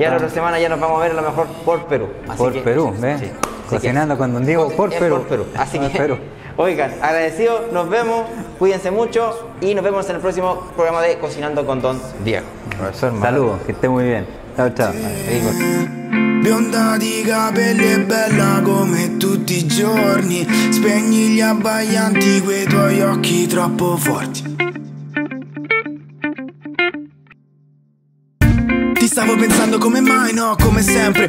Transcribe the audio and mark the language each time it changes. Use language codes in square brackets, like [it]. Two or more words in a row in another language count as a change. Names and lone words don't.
[es] Ya la otra semana ya nos vamos a ver a lo mejor por Perú. Perú, ¿ves? Sí. Cocinando con don Diego por Perú. Así que, oigan, agradecidos, nos vemos, cuídense mucho y nos vemos en el próximo programa de Cocinando con don Diego. Profesor Manuel. Saludos, que esté muy bien. Chao, chao. [it] Bionda di capelli e bella come tutti i giorni. Spegni gli abbaglianti, quei tuoi occhi troppo forti. Ti stavo pensando come mai, no, come sempre.